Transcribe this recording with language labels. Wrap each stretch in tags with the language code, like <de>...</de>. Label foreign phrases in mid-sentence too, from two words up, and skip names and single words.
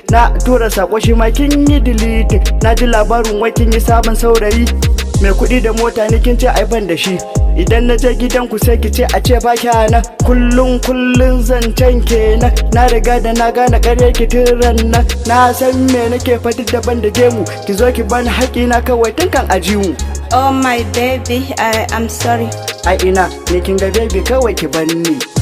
<ha>Na tura sako shi ma kin yi deleting. Na ji labarin wai kin yi sabon saurayi, mai kuɗi da mota ni kin ce ai ban da shi. Idan na je gidanku sai ki ce a ce ba kya nan, kullum kullum zancen kenan. Na riga da na gane ƙarya ki tun ran nan. Na san me nake faɗi daban da gemu, ki zo ki bani haƙƙi na kawai tun kan ajiyu.</ha> <en>Oh my baby, I am sorry.</en> <ha>Ai ina, ni kin ga baby kawai ki bani.</ha>